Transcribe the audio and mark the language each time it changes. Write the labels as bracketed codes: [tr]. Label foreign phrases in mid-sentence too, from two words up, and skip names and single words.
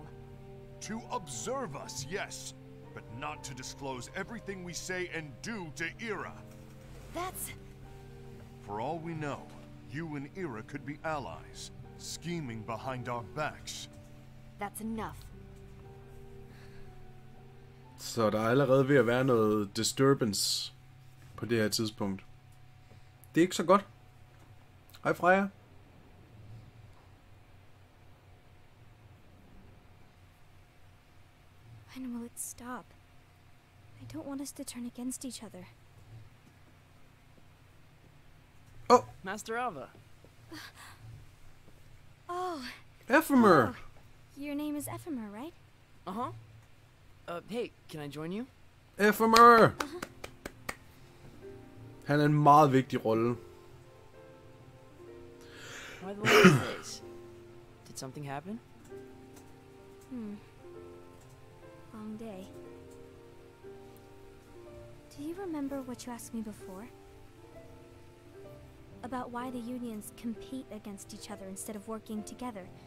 [en] To observe us, yes, but not to disclose everything we say and do to Ira. That's... For all we know, you and Ira could be allies, scheming behind our backs. That's enough. [da] Så der er allerede ved at være noget disturbance på det her tidspunkt. Det er ikke så godt. Hej Freja. [en] When will it stop? I don't want us to turn against each other. Oh! Master Ava. Oh. Ephemer! Oh. Your name is Ephemer, right? Uh-huh. Hey, can I join you? Ephemer! [da] Han er en meget vigtig rolle. [en] Why the last days? Did something happen? Long day. Do you remember what you asked me before? About why the unions compete against each other instead of working together?